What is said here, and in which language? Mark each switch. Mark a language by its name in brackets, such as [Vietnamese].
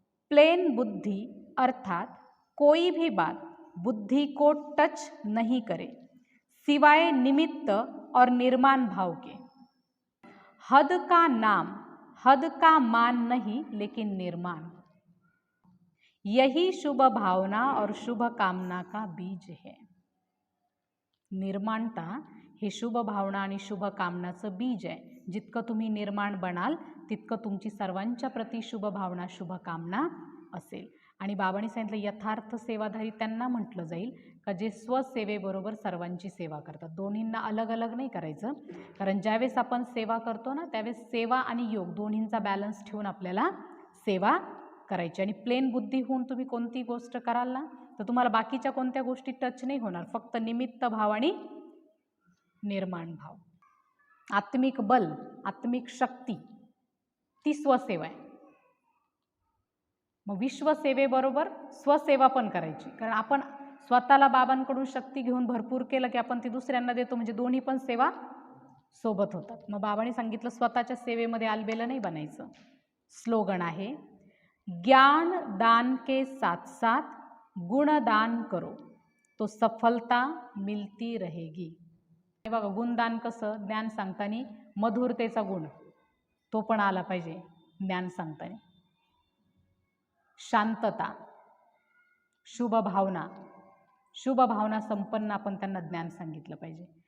[Hindi] Plane बुद्धि अर्थात कोई भी बात बुद्धि को टच नहीं करे, सिवाय निमित्त और निर्माण भाव के। हद का नाम, हद का मान नहीं लेकिन निर्माण, यही शुभ भावना और शुभ कामना का बीज है। [Marathi] निर्माणता हे शुभ भावना आणि शुभ कामनाचं बीज आहे। जितकं तुम्ही निर्माण बनाल तितकं तुमची सर्वांच्या प्रती शुभ भावना, शुभ कामना असेल। आणि बाबांनी सांगितलं यथार्थ सेवाधारी त्यांना म्हटलं जाईल का जे स्वसेवेबरोबर सर्वांची सेवा करतात। दोन्हींना अलग अलग नाही करायचं, कारण ज्यावेळेस आपण सेवा करतो ना त्यावेळेस सेवा आणि योग दोन्हींचा बॅलन्स ठेवून आपल्याला सेवा करायची। आणि प्लेन बुद्धी होऊन तुम्ही कोणती गोष्ट कराल ना तर तुम्हाला बाकीच्या कोणत्या गोष्टी टच नाही होणार, फक्त निमित्त भाव आणि निर्माण भाव। आत्मिक बल, आत्मिक शक्ती ती स्वसेवा आहे। मग विश्वसेवेबरोबर स्वसेवा पण करायची, कारण आपण स्वतःला बाबांकडून शक्ती घेऊन भरपूर केलं की आपण ती दुसऱ्यांना देतो, म्हणजे दोन्ही पण सेवा सोबत होतात। मग बाबांनी सांगितलं स्वतःच्या सेवेमध्ये अलबेला नाही बनायचं। स्लोगन आहे, [Hindi] ज्ञान दान के साथ साथ गुणदान करो तो सफलता मिलती रहेगी। [Marathi] हे बघा, गुणदान कसं, ज्ञान सांगताना मधुरतेचा गुण तो पण आला पाहिजे ज्ञान सांगताना। शांतता, शुभ भावना, शुभ भावना संपन्न आपण त्यांना ज्ञान सांगितलं पाहिजे।